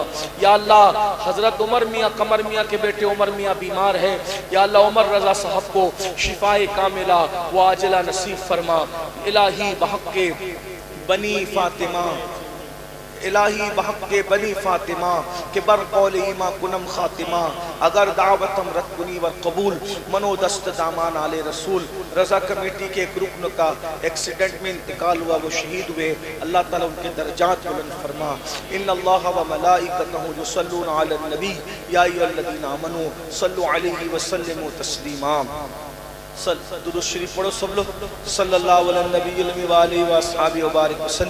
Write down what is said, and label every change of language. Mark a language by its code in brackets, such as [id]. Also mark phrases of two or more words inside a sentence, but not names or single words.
[ur] یا اللہ حضرت عمر میاں قمر میاں کے بیٹے عمر میاں بیمار ہیں، یا اللہ عمر رضا صاحب کو شفائے کاملہ و عاجلہ نصیب فرما۔ [fa] الہی بحق کے بنی فاطمہ، الہی بحق کے بنی فاطمہ کہ بر قول ایمہ کنم خاتمہ، اگر دعوتم رد کنی ور قبول، منو دست دامان آل رسول۔ [ur] رضا کمیٹی کے ایک رکن کا ایکسیڈنٹ میں انتقال ہوا، وہ شہید ہوئے، اللہ تعالیٰ ان کے درجات بلند فرما۔ [ar] ان اللہ و ملائکتہ یصلون علی النبی یا ایھا الذین آمنوا صلوا علیہ وسلموا تسلیما۔ [ur] درود شریف پڑھو سب لوگ، [ar] صلی اللہ علیہ نبی المی وآلہ وآصحابہ وبارک وسلم۔